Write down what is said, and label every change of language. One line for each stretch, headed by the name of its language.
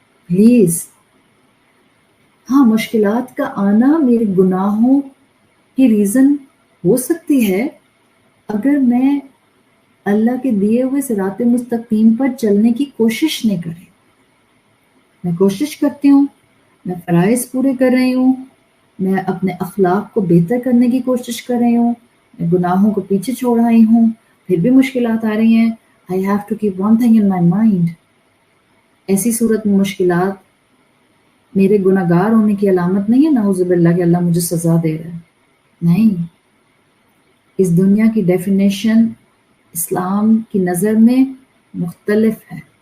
Urdu: Please, ہاں مشکلات کا آنا میرے گناہوں کی ریزن ہو سکتی ہے اگر میں اللہ کے دیے ہوئے صراط مستقیم پر چلنے کی کوشش نہیں کرے. میں کوشش کرتی ہوں، میں فرائض پورے کر رہی ہوں، میں اپنے اخلاق کو بہتر کرنے کی کوشش کر رہی ہوں، میں گناہوں کو پیچھے چھوڑ رہی ہوں، پھر بھی مشکلات آ رہی ہیں.
English: I have to keep one thing in my mind.
Urdu: ایسی صورت میں مشکلات میرے گناہگار ہونے کی علامت نہیں ہے، نعوذ باللہ کہ اللہ مجھے سزا دے رہا ہے. نہیں، اس دنیا کی ڈیفینیشن اسلام کی نظر میں مختلف ہے.